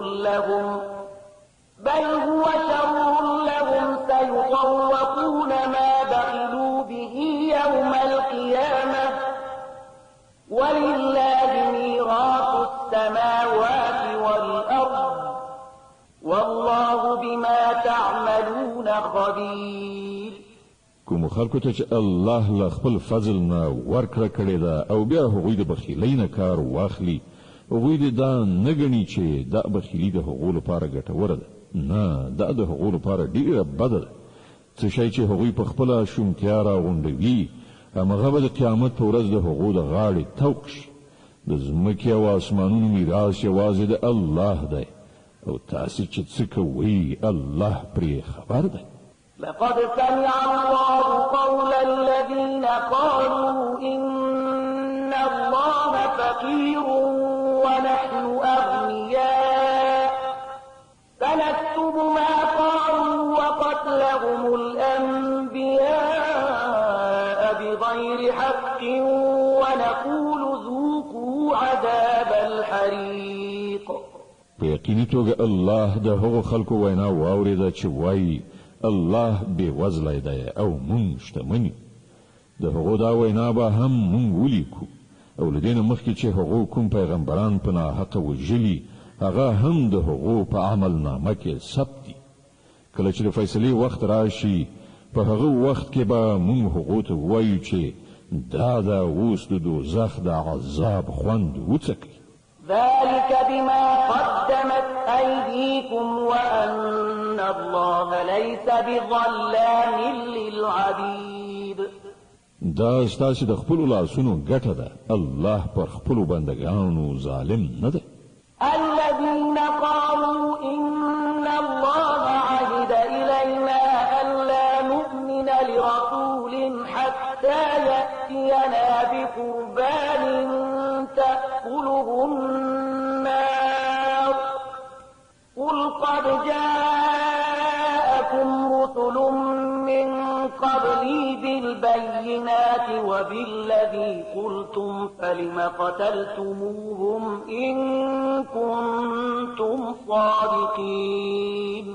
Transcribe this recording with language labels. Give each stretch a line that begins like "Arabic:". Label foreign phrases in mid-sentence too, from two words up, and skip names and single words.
Arabic: لهم بل هو شر لهم سيطوقون ما بخلوا به يوم القيامة ولله ميراث السماوات والأرض والله بما تعملون خبير.
Pashto: کوم خلکو ته چې الله له خپل فضل نه ورکړه کړې ده او بیا هغوی د بخیلۍ نه کار واخلي، هغوی دې دا نه ګڼي چې دا بخیلي د هغو لپاره ګټوره ده، نه، دا د هغو لپاره ډېره بده ده. څه شی چې هغوی په خپله شومتیا راغونډوي همغه به د قیامت په ورځ د هغو د غاړې توق شي. د ځمکې او اسمانونو میراث یوازې د الله دی او تاسې چې څه کوئ الله پرې خبر دی.
Arabic: لقد سمع الله قول الذين قالوا إن الله فقير ونحن أغنياء فنكتب ما قالوا وقتلهم الأنبياء بغير حق ونقول ذوقوا عذاب الحريق.
Pashto: په یقیني توګه الله د هغو خلکو وینا واورېده چې وایي الله بې وزلی دی او مونږ شتمن یو. د هغو دا وینا به هم مونږ ولیکو او له دې نه مخکې چې هغو کوم پیغمبران په ناحقه وژلي هغه هم د هغو په عمل نامه کې ثبت دي. کله چې د فیصلې وخت راشي په هغه وخت کې به مونږ هغو ته ووایو چې دا د اوس د دوزخ د عذاب خوند وڅکئ.
Arabic: ذلك بما قدمت أيديكم وأن الله ليس بظلام للعبيد.
Pashto: دا ستاسو د خپل لاسونو ګټه ده، الله پر خپل بندگانو ظالم نه ده.
Arabic: الذين قالوا إن الله عهد إلينا ألا نؤمن لرسول حتى يأتينا بقربان تأكله النار قل قد جاءكم رسل من قبلي بالبينات وبالذي قلتم فلم قتلتموهم إن كنتم صادقين.